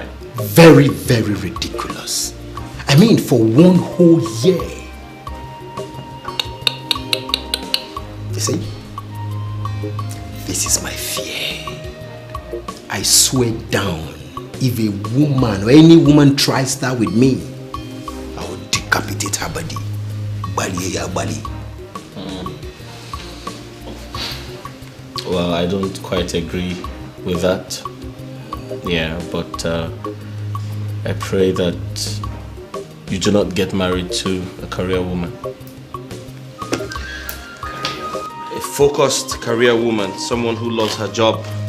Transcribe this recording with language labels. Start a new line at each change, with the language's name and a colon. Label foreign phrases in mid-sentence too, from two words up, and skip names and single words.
English: Very, very ridiculous. I mean, for 1 whole year. You see? This is my fear. I swear down, if a woman or any woman tries that with me, I will decapitate her body. Bali ya bali. Well, I don't quite agree with that. Yeah, but I pray that you do not get married to a career woman. A focused career woman, someone who loves her job.